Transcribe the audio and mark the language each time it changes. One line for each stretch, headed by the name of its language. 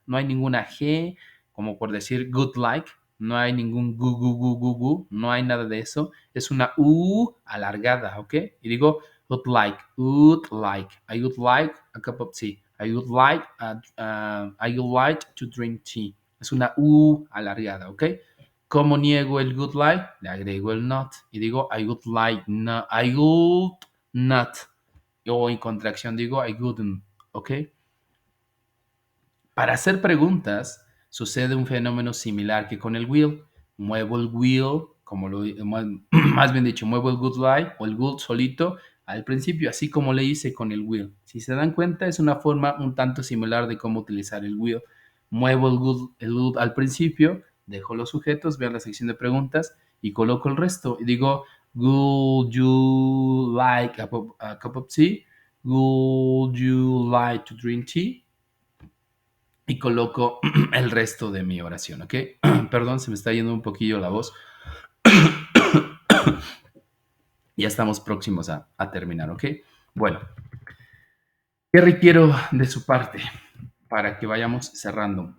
Spanish: No hay ninguna G, como por decir good like. No hay ningún gu, gu, gu, gu, gu. No hay nada de eso. Es una U alargada, ¿ok? Y digo
English: would like, would like. I would like a cup of tea. I would like to drink tea.
Spanish: Es una U alargada, ¿ok? ¿Cómo niego el good like? Le agrego el not y digo
English: I would like,
Spanish: no,
English: I would not.
Spanish: O en contracción digo I wouldn't, ¿ok? Para hacer preguntas sucede un fenómeno similar que con el will. Muevo el will, como lo más bien dicho, muevo el good like o el good solito al principio, así como le hice con el will. Si se dan cuenta, es una forma un tanto similar de cómo utilizar el will. Muevo el good al principio, dejo los sujetos, vean la sección de preguntas y coloco el resto. Y digo,
English: would you like a cup of tea? Would you like to drink tea?
Spanish: Y coloco el resto de mi oración, ¿ok? Perdón, se me está yendo un poquillo la voz. Ya estamos próximos a terminar, ¿ok? Bueno, ¿qué requiero de su parte para que vayamos cerrando?